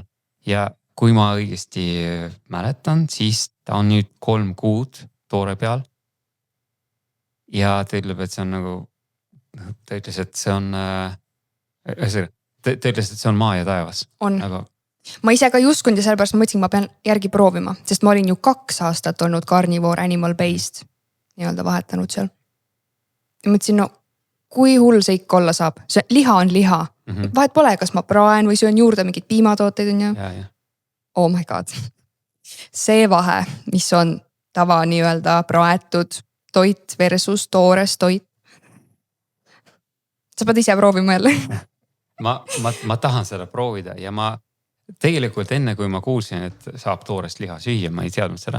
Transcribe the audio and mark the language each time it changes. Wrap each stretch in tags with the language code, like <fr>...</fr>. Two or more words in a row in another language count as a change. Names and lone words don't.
<et>Ja kui ma õigesti mäletan, siis ta on nüüd 3 kuud toore peal. Ja ta ütleb, et see on nagu, ta ütles, et see on, ta ütles, et see on maa ja taevas. On. Ma ise ka ei uskunud ja sellepärast ma mõtlesin, ma pean järgi proovima, sest ma olin ju 2 aastat olnud</et> <en>carnivore animal based,</en> <et>nii-öelda vahetanud seal. Ja mõtlesin, kui hull see ikka olla saab, see liha on liha. Vahet pole, kas ma praen või söön juurde mingid piimatooteid on ju.</et> <en>Oh my god.</en> <et>See vahe, mis on tava nii-öelda praetud toit versus toores toit. Sa pead ise proovima jälle. ma tahan seda proovida ja ma tegelikult enne kui ma kuulsin, et saab toorest liha süüa, ma ei teadnud seda.</et>